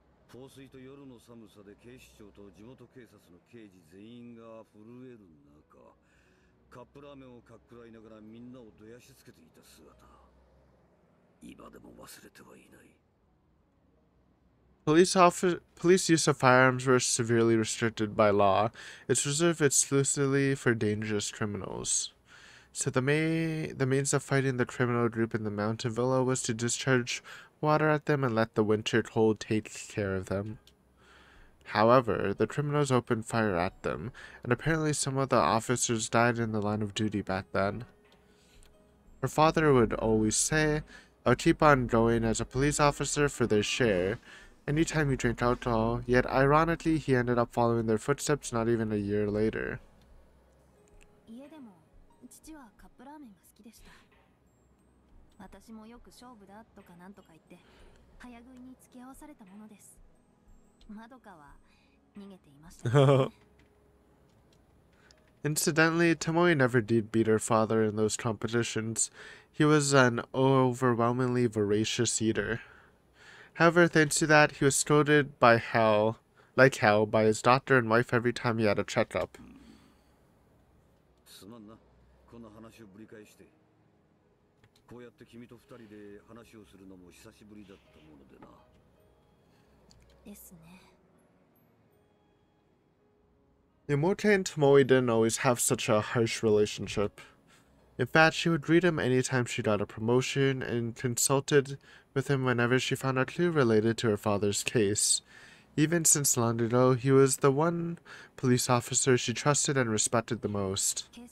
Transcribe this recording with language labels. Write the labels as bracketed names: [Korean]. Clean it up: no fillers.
[Japanese] 放水と夜の寒さで警視庁と地元警察の刑事全員が震える中、カップラーメンをかっくらいながらみんなをどやしつけていた姿、今でも忘れてはいない。 [English] Police use of firearms were severely restricted by law. It's reserved exclusively for dangerous criminals. So the means of fighting the criminal group in the mountain villa was to discharge water at them and let the winter cold take care of them. However, the criminals opened fire at them, and apparently some of the officers died in the line of duty back then. Her father would always say, "I'll keep on going as a police officer for their share, anytime you drink alcohol," yet ironically he ended up following their footsteps not even a year later. [Japanese] 家でも父はカップラーメンが好きでした。私もよく勝負だとかなんとか言って早食いに付き合わされたものです。まどかは逃げていましたね。 [English] Incidentally, Tomoe never did beat her father in those competitions. He was an overwhelmingly voracious eater. However, thanks to that, he was scolded by like hell, by his doctor and wife every time he had a checkup. [Japanese] すまんな、この話をぶり返して。こうやって君と二人で話をするのも久しぶりだったものでな。ですね。 [English] Imote and Tomoe didn't always have such a harsh relationship. In fact, she would greet him anytime she got a promotion and consulted with him whenever she found a clue related to her father's case. Even since long ago, he was the one police officer she trusted and respected the most.